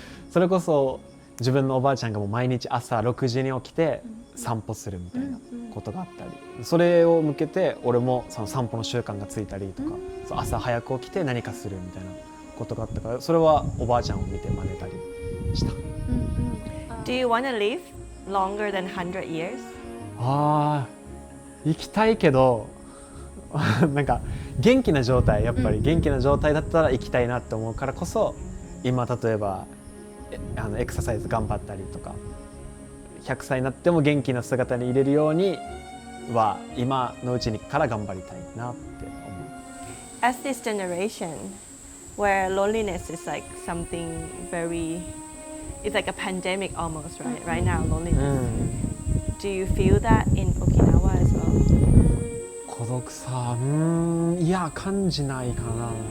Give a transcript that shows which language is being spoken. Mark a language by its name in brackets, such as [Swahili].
[Japanese] それこそ自分のおばあちゃんがもう毎日朝6時に起きて散歩するみたいなことがあったり、それを向けて俺もその散歩の習慣がついたりとか、朝早く起きて何かするみたいなこことがあったから、それはおばあちゃんを見て真似たりした。 [English] Do you want to live longer than 100 years? [Japanese] あー、行きたいけどなんか元気な状態、やっぱり元気な状態だったら行きたいなって思うからこそ、今例えばエクササイズ頑張ったりとか、100歳になっても元気な姿に入れるようには今のうちにから頑張りたいなって思う。 [English] As this generation where loneliness is like something very, it's like a pandemic almost, right? Right now, loneliness. Do you feel that in Okinawa as well? [Japanese] 孤独さ、いや感じないかな。